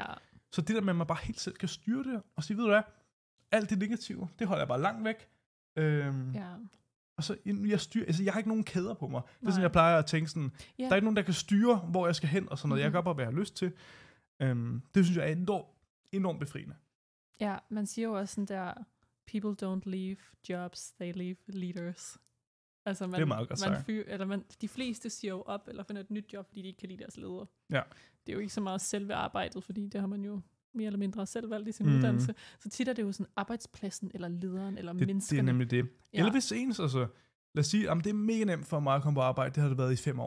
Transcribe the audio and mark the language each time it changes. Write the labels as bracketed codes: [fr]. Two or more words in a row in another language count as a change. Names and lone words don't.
[da] Så det der med, at man bare helt selv kan styre det, og sige, ved du hvad, alt det negative, det holder jeg bare langt væk. Og så jeg har ikke nogen kæder på mig. Det er sådan, jeg plejer at tænke sådan, der er ikke nogen, der kan styre, hvor jeg skal hen, og sådan noget. Jeg gør bare, hvad jeg har lyst til. Det synes jeg er enormt befriende. Ja, man siger jo også sådan der, [en] people don't leave jobs, they leave leaders. [da] Altså det er meget godt sagt. De fleste siger jo op, eller finder et nyt job, fordi de ikke kan lide deres leder. Ja. Det er jo ikke så meget selve arbejdet, fordi det har man jo mere eller mindre selv valgt i sin uddannelse. Så tit er det jo sådan arbejdspladsen, eller lederen, eller menneskerne. Det er nemlig det. Ja. Eller hvis ens, altså, lad os sige, det er mega nemt for mig at komme på arbejde, det har det været i 5 år.